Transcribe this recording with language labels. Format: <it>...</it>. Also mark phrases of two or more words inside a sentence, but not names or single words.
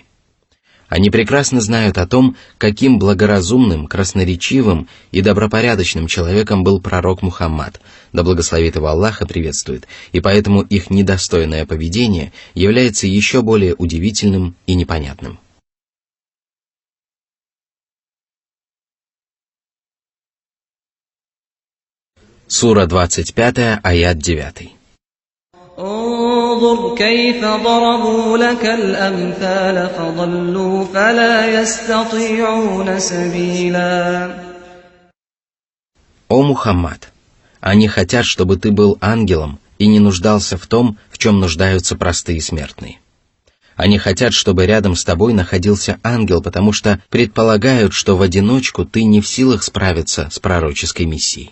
<ru>Они прекрасно знают о том, каким благоразумным, красноречивым и добропорядочным человеком был пророк Мухаммад, да благословит его Аллах и приветствует, и поэтому их недостойное поведение является еще более удивительным и непонятным. Сура 25, аят 9.</ru> <ar>انظر كيف ضربوا لك الأمثال فضلوا فلا يستطيعون سبيلا.</ar> <ru>О Мухаммад, они хотят, чтобы ты был ангелом и не нуждался в том, в чем нуждаются простые смертные. Они хотят, чтобы рядом с тобой находился ангел, потому что предполагают, что в одиночку ты не в силах справиться с пророческой миссией.</ru>